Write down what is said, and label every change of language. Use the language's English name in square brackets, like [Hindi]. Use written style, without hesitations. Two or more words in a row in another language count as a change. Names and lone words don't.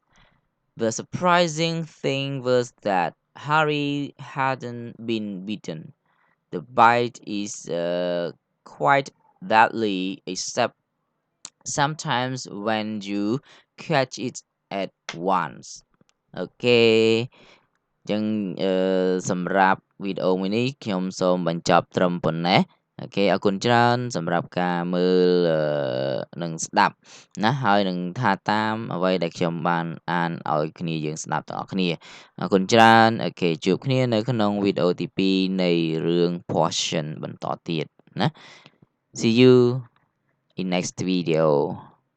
[English] The surprising thing was that Harry hadn't been bitten. The bite is quite deadly, except sometimes when you catch it at once. [Khmer] អូខេអញ្ចឹងសម្រាប់វីដេអូមួយនេះខ្ញុំសូមបញ្ចប់ត្រឹមប៉ុណ្ណេះអូខេអរគុណច្រើនសម្រាប់ការមើលនិងស្ដាប់ណាហើយនឹងថាតាមអ្វីដែលខ្ញុំបានអានឲ្យគ្នាយើងស្ដាប់ទាំងអស់គ្នាអរគុណច្រើនអូខេជួបគ្នានៅក្នុងវីដេអូទី2នៃរឿង portion បន្តទៀតណា [English] See you in next video